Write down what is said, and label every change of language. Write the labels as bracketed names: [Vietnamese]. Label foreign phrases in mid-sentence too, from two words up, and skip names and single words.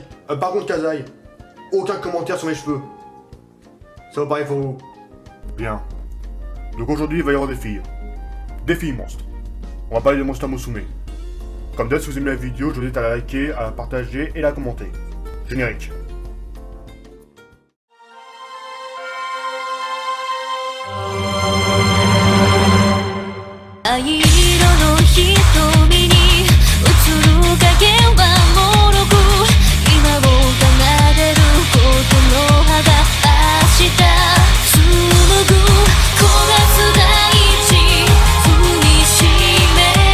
[French] Par contre, Kazai, aucun commentaire sur mes cheveux. Ça vous paraît pour vous? Bien. Donc aujourd'hui, il va y avoir des filles. Des filles monstres. On va parler de Monster Musume. Comme d'hab, si vous aimez la vidéo, je vous invite à la liker, à la partager et la commenter. Générique. [Japanese] 藍色の瞳に映る影はもろく今を奏でることの葉が明日紡ぐ焦がす大地踏みしめ